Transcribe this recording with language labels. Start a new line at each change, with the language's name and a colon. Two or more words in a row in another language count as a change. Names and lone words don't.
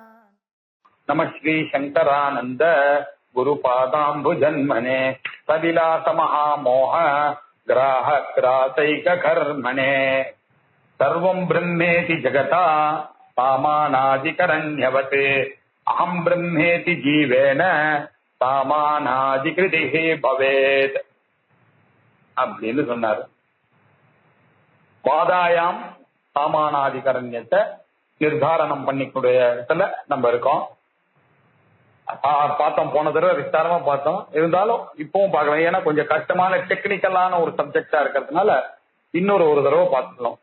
Sanskrit: नमः श्री शंकरानंद गुरुपादाम्बुजन्मने सविलास महामोह ग्राहग्रासैक कर्मणे सर्वं ब्रह्मेति जगता सामानादिकरण्यवते अहं ब्रह्मेति जीवेन सामानादिकृतिः भवेत्
Tamil: அப்படின்னு சொன்னார். பாதாயாம் சாமானாதிகரண்யத்தை நிர்தாரணம் பண்ணிக்கூடிய இடத்துல நம்ம இருக்கோம். பார்த்தோம், போன தடவை விஸ்தாரமா பார்த்தோம். இருந்தாலும் இப்பவும் பார்க்கலாம், ஏன்னா கொஞ்சம் கஷ்டமான டெக்னிக்கலான ஒரு சப்ஜெக்டா இருக்கிறதுனால இன்னொரு தடவை பார்த்துக்கலாம்.